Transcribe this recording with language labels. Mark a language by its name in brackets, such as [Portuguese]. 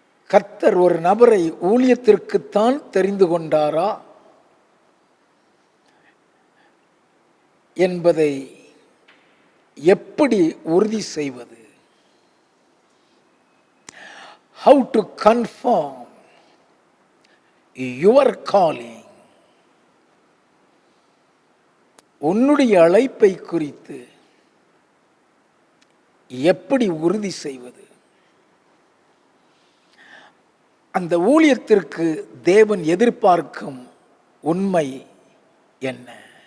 [Tamil] கர்த்தர் ஒரு நபரை ஊழியத்திற்குத்தான் தெரிந்து கொண்டாரா என்பதை எப்படி உறுதி செய்வது? [English] How to confirm your calling. [Tamil] உன்னுடைய அழைப்பை குறித்து எப்படி உறுதி செய்வது? அந்த ஊழியத்திற்கு தேவன் எதிர்பார்க்கும் உண்மை என்ன?